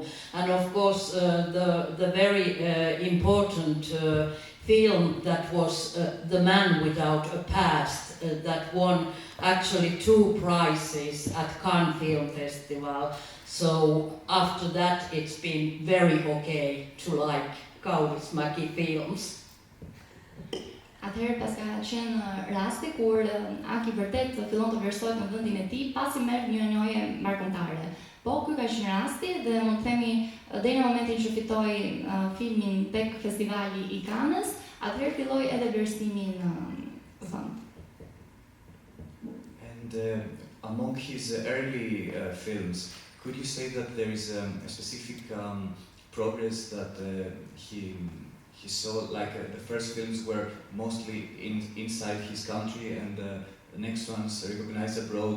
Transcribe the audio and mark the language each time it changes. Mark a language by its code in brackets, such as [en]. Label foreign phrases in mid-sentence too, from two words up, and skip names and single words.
[en] And of course the very important film that was The Man Without a Past, that won actually 2 prizes at Cannes Film Festival. So after that it's been very okay to like Kaurismäki films. [sq] Atëherë pas ka qenë rasti kur Aki vërtet fillon të vlerësohet në vendin e tij pasi merr një njohje mbarkontare. Po ky ka qenë rasti dhe mund të themi deri në momentin që fitoi filmin tek festivali I Cannes, atëherë filloi edhe vlerësimi në vend. [en] among his early films, could you say that there is a specific progress that he saw? Like the first films were mostly inside his country, and the next ones recognized abroad.